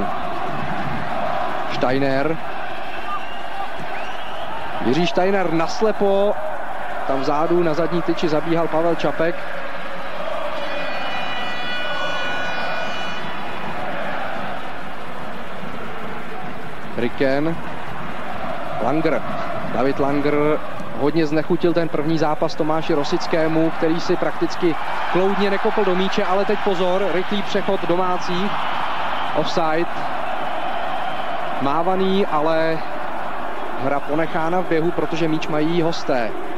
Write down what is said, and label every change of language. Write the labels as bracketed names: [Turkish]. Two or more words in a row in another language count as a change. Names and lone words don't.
[Czech] Steiner. Jiří Steiner naslepo. Tam vzadu na zadní tyči zabíhal Pavel Čapek. Ricken. Langer. David Langer hodně znechutil ten první zápas Tomáši Rosickému, který si prakticky kloudně nekopl do míče, ale teď pozor, rychlý přechod domácích. Offside. Mávaný, ale hra ponechána v běhu, protože míč mají hosté.